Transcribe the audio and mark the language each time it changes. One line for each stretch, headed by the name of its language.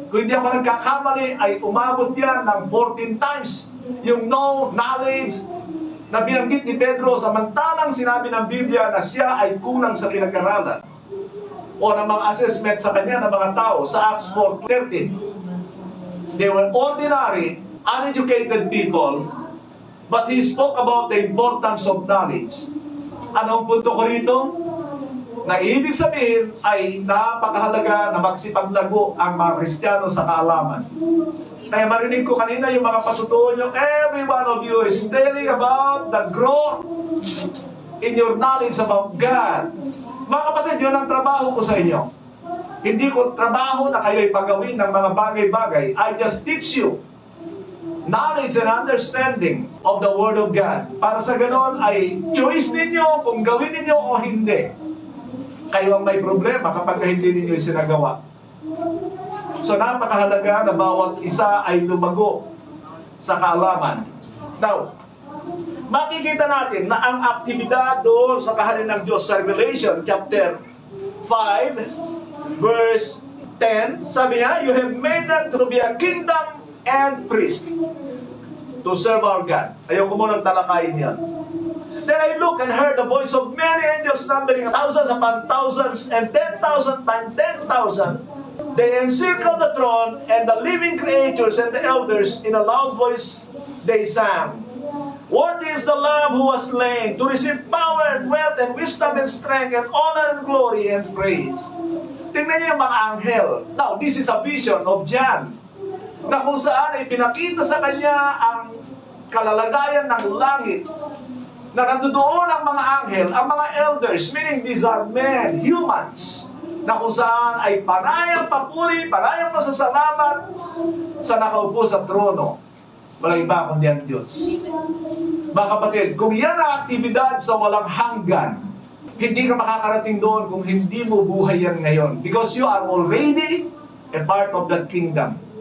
Filipino: Kung hindi ako nagkakamali, ay umabot yan ng 14 times yung knowledge na binanggit ni Pedro, samantalang sinabi ng Biblia na siya ay kulang sa pinag-aralan o ng mga assessment sa kanya ng mga tao sa Acts 4:13.
English: They were ordinary, uneducated people, but he spoke about the importance of knowledge.
Filipino: Anong punto ko rito? Na ibig sabihin ay napakahalaga na magsipaglago ang mga Kristiyano sa kaalaman. Kaya marinig ko kanina yung mga patutuon nyo,
English: every one of you is telling about the growth in your knowledge about God.
Filipino: Mga kapatid, yun ang trabaho ko sa inyo. Hindi ko trabaho na kayo'y pagawin ng mga bagay-bagay.
English: I just teach you knowledge and understanding of the Word of God.
Filipino: Para sa ganon ay choice ninyo kung gawin ninyo o hindi. Kayo ang may problema kapag hindi ninyo isinagawa. So napakahalaga na bawat isa ay lumago sa kaalaman. Now, makikita natin na ang aktibidad doon sa kaharian ng Diyos sa Revelation chapter 5 verse 10, sabi niya,
English: you have made them to be a kingdom and priest to serve our God.
Filipino: Ayoko mo nang talakayin yan.
English: Then I looked and heard the voice of many angels numbering thousands upon thousands and 10,000 times 10,000. They encircled the throne and the living creatures and the elders. In a loud voice they sang, worthy is the Lamb who was slain to receive power and wealth and wisdom and strength and honor and glory and praise.
Filipino: Tingnan niyo yung mga anghel.
English: Now, this is a vision of John,
Filipino: na kung saan ay pinakita sa kanya ang kalalagayan ng langit, na nandoon ang mga anghel, ang mga elders,
English: meaning these are men, humans,
Filipino: na kung saan ay panayang papuri, panayang pasasalamat sa nakaupo sa trono. Walang iba kundi ang Diyos. Mga kapatid, kung yan ang aktibidad sa walang hanggan, hindi ka makakarating doon kung hindi mo buhay yan ngayon.
English: Because you are already a part of that kingdom.